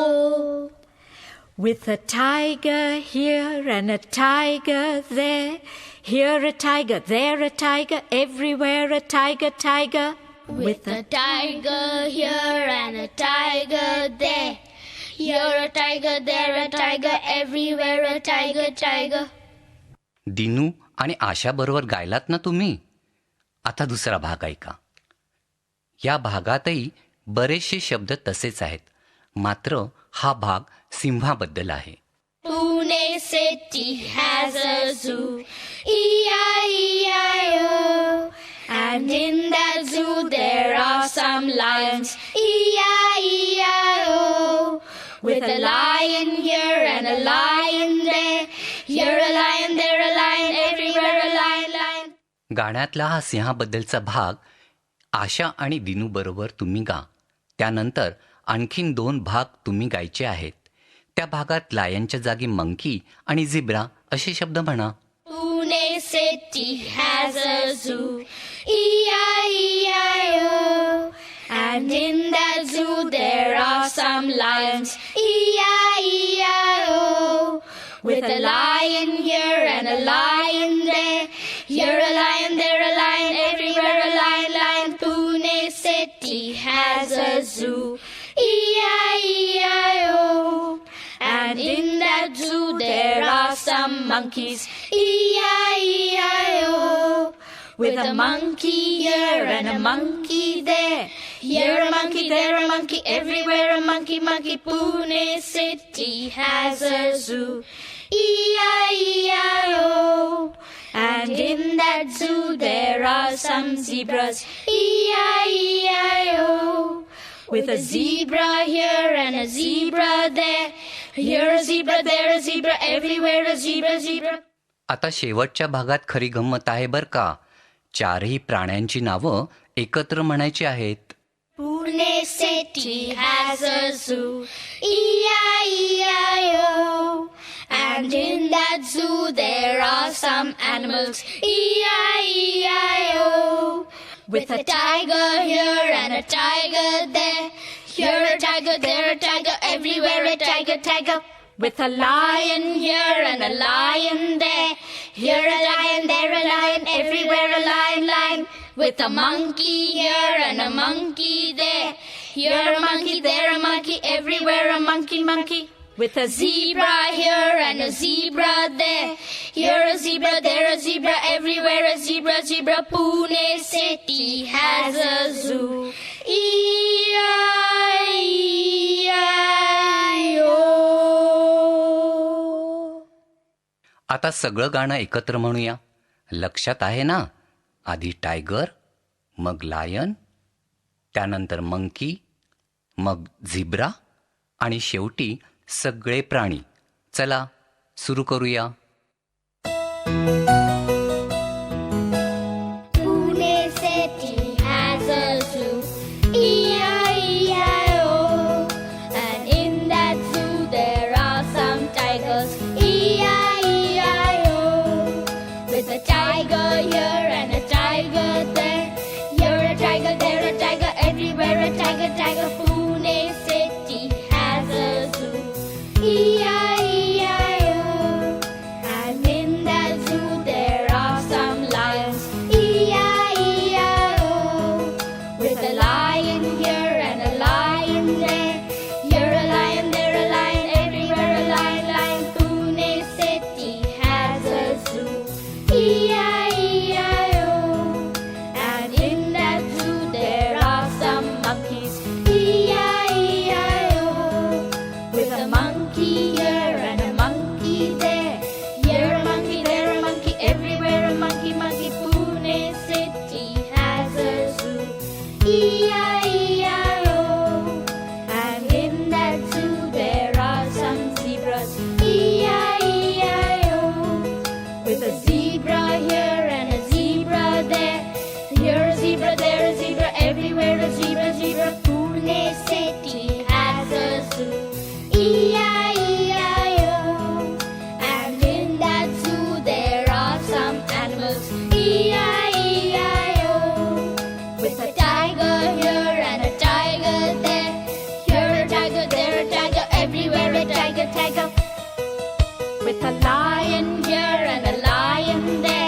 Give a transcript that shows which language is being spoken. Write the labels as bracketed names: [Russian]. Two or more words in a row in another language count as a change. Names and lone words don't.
[English] With a tiger here and a tiger there, here a tiger, there a tiger, everywhere a tiger, tiger. With a tiger here and a tiger there, here a tiger, there a tiger, everywhere a tiger, tiger. [Marathi] दिनू आणि आशाबरोबर गायलात ना तुम्ही. आता दुसरा भाग ऐका. या भागातही बरेचसे शब्द तसेच आहेत, मात्र हा भाग सिंहाबद्दल आहे. [English] Pune city has a zoo, EIEIO. And in that zoo there are some lions, EIEIO. With a lion here and a lion there, here a lion, there a lion, everywhere a lion, lion. [Marathi] गाण्यातला हा सिंहाबद्दलचा भाग आशा आणि दिनू बरोबर तुम्ही गा. त्यानंतर आणखीन 2 भाग तुम्ही गायचे आहेत. त्या भागात लायनच्या जागी मंकी आणि झिब्रा असे शब्द म्हणा. [English] Pune city has a zoo, EIEIO. And in that zoo there are some lions, EIEIO. With a lion here and a lion there, here a lion, there a lion, everywhere a lion, lion. Pune city has a zoo, EIEIO. And in that zoo there are some monkeys. E-I-E-I-O. With a monkey here and a monkey there. Here a monkey, there a monkey, everywhere a monkey, monkey. Pune city has a zoo. E-I-E-I-O. And in that zoo there are some zebras. E-I-E-I-O. With a zebra here and a zebra there. Here a zebra, there a zebra, everywhere a zebra, zebra. [Marathi] आता शेवटच्या भागात खरी गंमत आहे बर का. चारही प्राण्यांची नावं एकत्र म्हणायची आहेत. [English] Pune city has a zoo. E-I-E-I-O. And in that zoo there are some animals. E-I-E-I-O. With a tiger here and a tiger there. Here a tiger, there a tiger, everywhere a tiger, tiger. with a lion Here and a lion there. Here a lion, there a lion, everywhere a lion, lion. With a monkey here and a monkey there. Here a monkey, there a monkey, everywhere a monkey, monkey. with a Zebra here and a zebra there. Here a zebra, there a zebra, everywhere a zebra, zebra. Pune city has a zoo. E-I-E-I-O. [Marathi] आता सगळं गाणं एकत्र म्हणूया. लक्षात आहे ना? आधी टायगर, मग लायन, त्यानंतर मंकी, मग झिब्रा आणि शेवटी सगळे प्राणी. चला सुरू करूया. [English] Pune city has a zoo. E-I-E-I-O. And in that zoo there are some tigers. E-I-E-I-O. With a tiger here and a tiger there. Here a tiger, there a tiger, everywhere a tiger, tiger. Pune city has a zoo. E-I-E-I-O. And in that zoo there are some lions. E-I-E-I-O. With a lion here and a lion there. Here a lion, there a lion, everywhere a lion, lion. Pune city has a zoo. E-I-E-I-O. And in that zoo there are some monkeys. E-I-E-I-O. With a monkey here and a monkey there. Here a monkey, there a monkey, everywhere a monkey, monkey. Pune city has a zoo. E-I-E-I-O. And in that zoo there are some zebras. E-I-E-I-O. With a zebra here and a zebra there. Here a zebra, there a zebra, everywhere a zebra, zebra. Pune city has a zoo. E-I-E-I-O. And in that zoo there are some animals. E-I-E-I-O. With a tiger here and a tiger there. Here a tiger, there a tiger, everywhere a tiger, tiger. With a lion here and a lion there.